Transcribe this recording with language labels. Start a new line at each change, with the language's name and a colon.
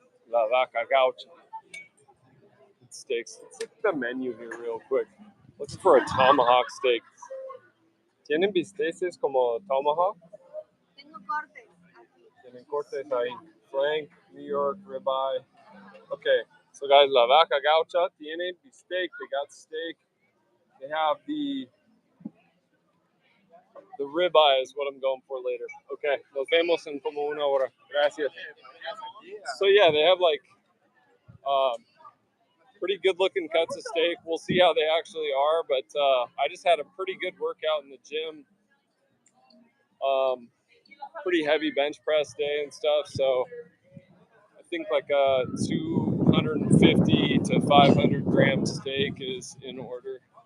English: La vaca gaucha. Steaks. Let's look at the menu here real quick. Looking for a tomahawk steak.
Spanish: ¿Tienen bisteces como tomahawk? Tengo cortes aquí. Tienen cortes ahí. Flank, New York, ribeye.
English: Okay, so guys,
Spanish: La Vaca Gaucha tiene bistec.
English: They got steak. They have the ribeye is what I'm going for later.
Spanish: Okay, nos vemos en como una hora. Gracias.
English: So yeah, they have like pretty good looking cuts of steak. We'll see how they actually are, but I just had a pretty good workout in the gym. Pretty heavy bench press day and stuff, so I think like a 250 to 500 gram steak is in order.